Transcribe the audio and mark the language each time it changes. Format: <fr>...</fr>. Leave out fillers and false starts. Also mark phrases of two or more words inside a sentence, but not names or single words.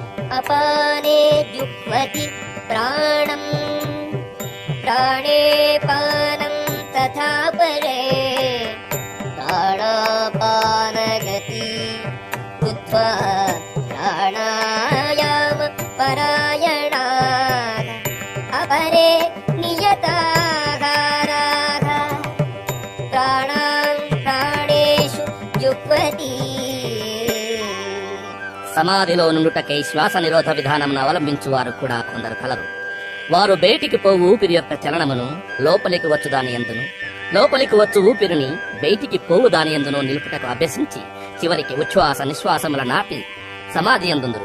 <sa>अपाने जुह्वति प्राणम् प्राणे पानं तथा परे प्राणापानगति कृत्वा प्राणायाम परायणाः अपरे नियताहाराः प्राणान् प्राणेषु जुह्वति.</sa> <te>సమాధిలో నుండుటకై శ్వాస నిరోధ విధానమును అవలంబించువారు కూడా కొందరు కలరు. వారు బయటికి పోవు ఊపిరి యొక్క చలనమును లోపలికి వచ్చు దాని యందును, లోపలికి వచ్చు ఊపిరిని బయటికి పోవు దాని యందును నిలుపుటకు అభ్యసించి చివరికి ఉచ్ఛ్వాస నిశ్వాసముల నాపి సమాధి యందుందురు.</te>